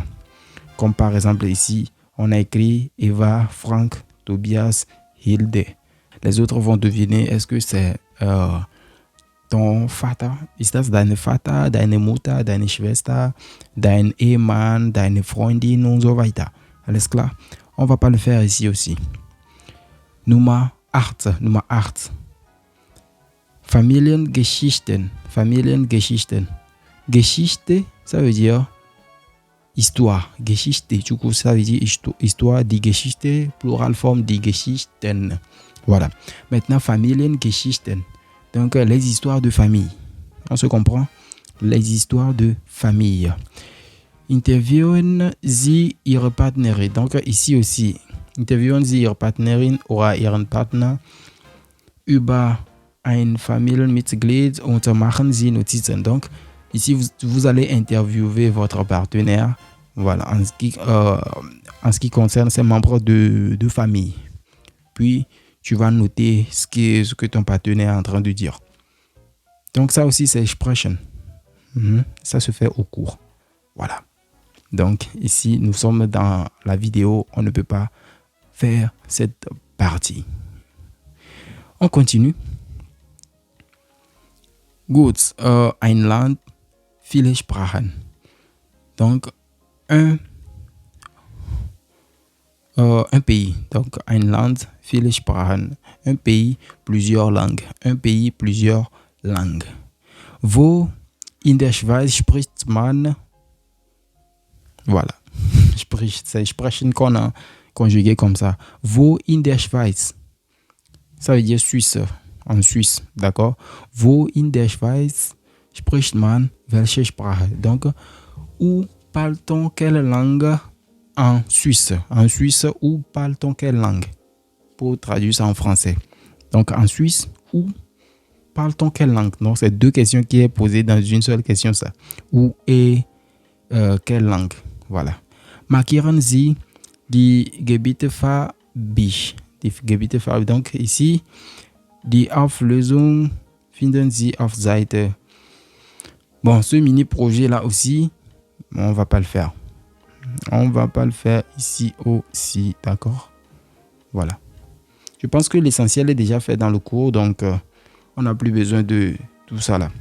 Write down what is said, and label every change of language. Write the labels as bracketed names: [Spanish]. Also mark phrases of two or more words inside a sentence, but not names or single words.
[French] Comme par exemple ici, on a écrit Eva, Frank, Tobias, Hilde. Les autres vont deviner, est-ce que c'est ton Vater? [German] Ist das deine Vater, deine Mutter, deine Schwester, dein Ehemann, deine Freundin und so weiter. Alles klar? [French] On va pas le faire ici aussi. [German] Nummer 8. Familiengeschichten. Geschichte, [French] ça veut dire histoire. Geschichte, du coup, ça veut dire histoire. [German] Die Geschichte, pluralforme, die Geschichten. [French] Voilà. Maintenant, Familiengeschichten. Donc, les histoires de famille. On se comprend? Les histoires de famille. [German] Interviewen Sie Ihre Partnerin. [French] Donc, ici aussi, [German] interviewen Sie Ihre Partnerin oder Ihren Partner über ein Familienmitglied und machen Sie Notizen. [French] Donc, ici, vous allez interviewer votre partenaire. Voilà, en ce qui concerne ses membres de famille. Puis, tu vas noter ce que ton partenaire est en train de dire. Donc, ça aussi, c'est expression. Ça se fait au cours. Voilà. Donc, ici, nous sommes dans la vidéo. On ne peut pas faire cette partie. On continue. [German] Gut. Ein Land, viele Sprachen. [French] Donc, un pays. Donc, [German] ein Land, viele Sprachen. [French] Un pays, plusieurs langues. Un pays, plusieurs langues. [German] Wo in der Schweiz spricht man... [French] Voilà. C'est sprechen qu'on a conjugué comme ça. [German] Wo in der Schweiz. [French] Ça veut dire Suisse. En Suisse. D'accord? [German] Wo in der Schweiz spricht man welche Sprache? [French] Donc, où parle-t-on quelle langue en Suisse? En Suisse, où parle-t-on quelle langue? Pour traduire ça en français. Donc, en Suisse, où parle-t-on quelle langue? Donc, c'est deux questions qui est posées dans une seule question, ça. Où et quelle langue? Voilà. [German] Markieren Sie die Gebiete farbig. Die Gebiete farbig. [French] Donc, ici, [German] die Auflösung finden Sie auf Seite. [French] Bon, ce mini-projet là aussi, on va pas le faire. On va pas le faire ici aussi, d'accord? Voilà. Je pense que l'essentiel est déjà fait dans le cours, donc on n'a plus besoin de tout ça là.